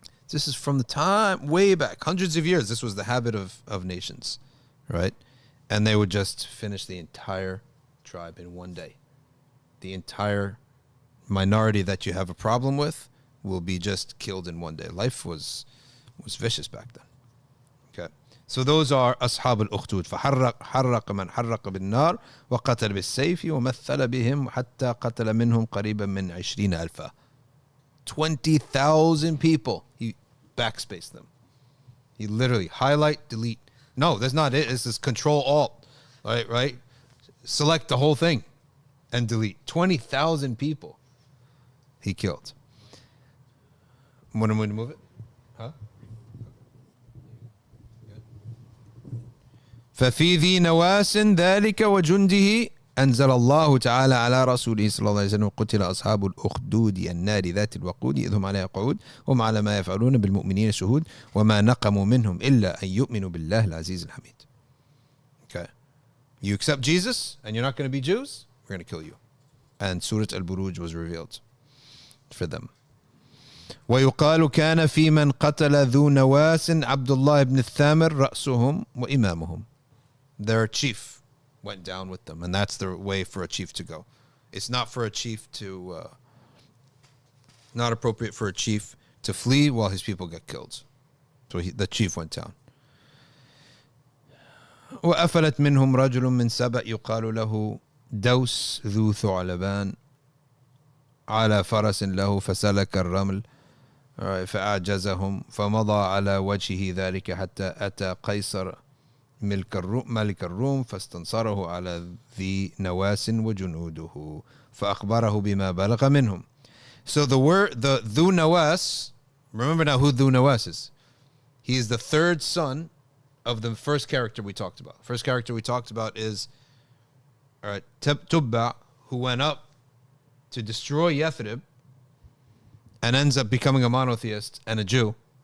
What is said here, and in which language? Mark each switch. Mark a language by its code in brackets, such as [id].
[en] This is from the time way back, hundreds of years. This was the habit of nations, right? And they would just finish the entire tribe in one day. The entire minority that you have a problem with will be just killed in one day. Life was vicious back then. Okay. So those are أصحاب الأخدود. [ar] فحرق من حرق بالنار وقتل بالسيف ومثل بهم حتى قتل منهم قريبا من 20,000. [en] 20,000 people. He backspaced them. He literally highlight, delete. No, that's not it. It's just Control Alt. Right? Select the whole thing and delete. 20,000 people he killed. Want to move it? Huh? [ar] ففي ذي نواس ذلك وجنده أنزل الله تعالى على رسوله صلى الله عليه وسلم قتل أصحاب الأخدود النار ذات الوقود إذ هم عليها قعود وهم على ما يفعلون بالمؤمنين شهود وما نقموا منهم إلا أن يؤمنوا بالله العزيز الحميد. [en] Okay. You accept Jesus and you're not going to be Jews, we're going to kill you. and Surat al Buruj was revealed for them. [ar] ويقال كان في من قتل ذو نواس عبد الله بن الثامر رأسهم وإمامهم. [en] Their chief went down with them, and that's the way for a chief to go. It's not for a chief to, not appropriate for a chief to flee while his people get killed. So the chief went down. [ar] وأفلت منهم رجل من سبأ يقال له دوس ذو ثعلبان على فرس له فسلك الرمل فأعجزهم فمضى على وجهه ذلك حتى أتى قيصر ملك الروم فاستنصره على ذي نواس وجنوده فأخبره بما بلغ منهم. [en] So the Dhu Nawas, remember now who Dhu Nawas is. He is the third son of the first character we talked about. First character we talked about is Tubba, who went up to destroy Yathrib and ends up becoming a monotheist and a Jew.